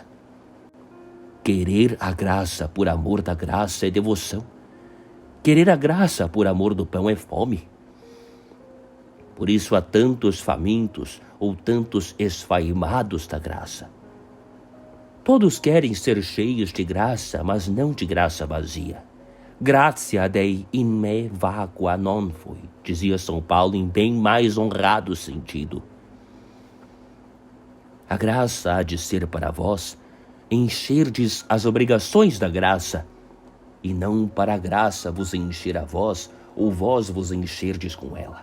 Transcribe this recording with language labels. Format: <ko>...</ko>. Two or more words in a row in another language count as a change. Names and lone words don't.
<pt>Querer a graça por amor da graça é devoção. Querer a graça por amor do pão é fome. Por isso há tantos famintos ou tantos esfaimados da graça. Todos querem ser cheios de graça, mas não de graça vazia.</pt> <la>Gratia Dei in me vacua non fui,</la> <pt>dizia São Paulo em bem mais honrado sentido. A graça há de ser para vós encherdes as obrigações da graça, e não para a graça vos encher a vós, ou vós vos encherdes com ela.</pt>